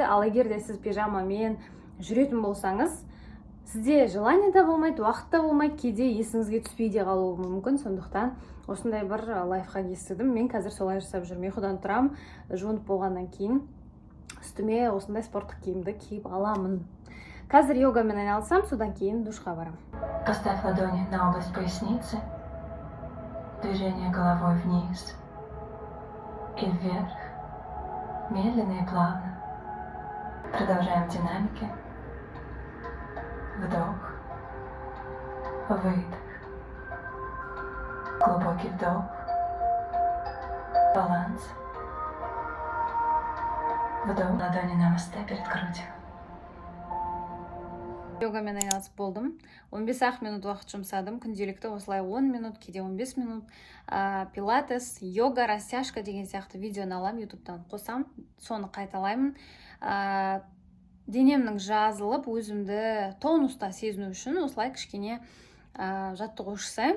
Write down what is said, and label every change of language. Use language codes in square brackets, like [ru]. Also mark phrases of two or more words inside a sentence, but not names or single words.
[kk] Ал егер де сіз пижамамен жүретін болсаңыз, сізде желание да болмайды, уақыт та болмайды, кейде есіңізге түспей де қалуы мүмкін. Сондықтан осындай бір лайфхак естідім. Мен қазір солай жасап жүрмін. Ұйқыдан тұрам, жуынып болғаннан кейін үстіме осындай спорттық киімді киіп аламын. Қазір йогамен айналысам, содан кейін душқа барам. [ru] Поставь ладони на область поясницы, движение головой вниз и вверх, медленно и плавно. Продолжаем в динамике. Вдох, выдох, глубокий вдох, баланс, вдох, ладони намасте перед грудью. [kk] Йогамен айналысып болдым. 15 минут уақыт жұмсадым. Күнделікті осылай 10 минут, кейде 15 минут. Пилатес, йога, растяжка деген сияқты видеоны алам, ютубтан қосам, соны қайталаймын. Денемнің жазылып, өзімді тонуста сезіну үшін осылай кішкене жаттығу жасаймын.